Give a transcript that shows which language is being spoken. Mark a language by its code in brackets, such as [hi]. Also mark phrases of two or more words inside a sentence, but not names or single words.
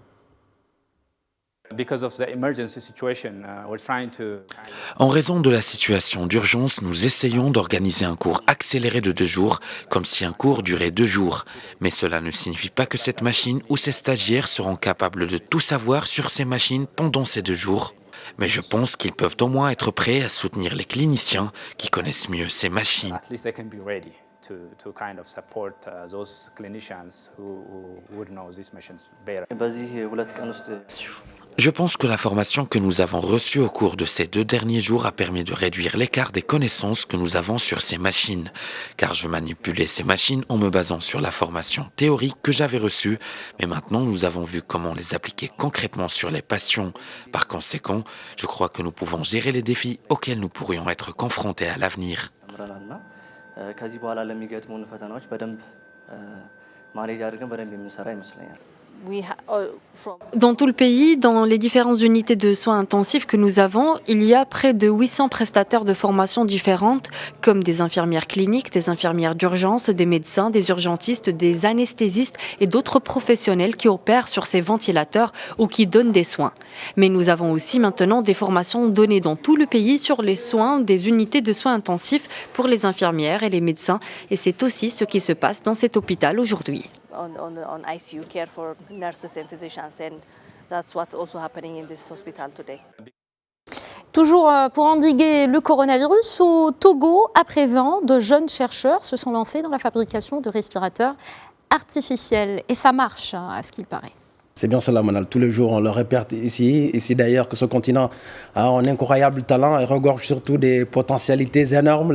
[fr] En raison de la situation d'urgence, nous essayons d'organiser un cours accéléré de 2 jours, comme si un cours durait 2 jours. Mais cela ne signifie pas que cette machine ou ces stagiaires seront capables de tout savoir sur ces machines pendant ces 2 jours. Mais je pense qu'ils peuvent au moins être prêts à soutenir les cliniciens qui connaissent mieux ces machines. [en] To kind of support those clinicians who would know these machines better. [fr] Je pense que la formation que nous avons reçue au cours de ces 2 derniers jours a permis de réduire l'écart des connaissances que nous avons sur ces machines, car je manipulais ces machines en me basant sur la formation théorique que j'avais reçue, mais maintenant nous avons vu comment les appliquer concrètement sur les patients. Par conséquent, je crois que nous pouvons gérer les défis auxquels nous pourrions être confrontés à l'avenir. [am] ከዚህ በኋላ ለሚገጥሙን ፈተናዎች በደንብ ማኔጅ አድርገን በደንብ የምንሰራ ይመስለኛል። [fr] Dans tout le pays, dans les différentes unités de soins intensifs que nous avons, il y a près de 800 prestataires de formations différentes, comme des infirmières cliniques, des infirmières d'urgence, des médecins, des urgentistes, des anesthésistes et d'autres professionnels qui opèrent sur ces ventilateurs ou qui donnent des soins. Mais nous avons aussi maintenant des formations données dans tout le pays sur les soins des unités de soins intensifs pour les infirmières et les médecins. Et c'est aussi ce qui se passe dans cet hôpital aujourd'hui. [en] On ICU care for nurses and physicians, and that's what's also happening in this hospital today. [fr] Toujours pour endiguer le coronavirus, au Togo, à présent, de jeunes chercheurs se sont lancés dans la fabrication de respirateurs artificiels. Et ça marche, à ce qu'il paraît. C'est bien cela, Manal. Tous les jours, on le répète ici d'ailleurs, que ce continent a un incroyable talent et regorge surtout des potentialités énormes.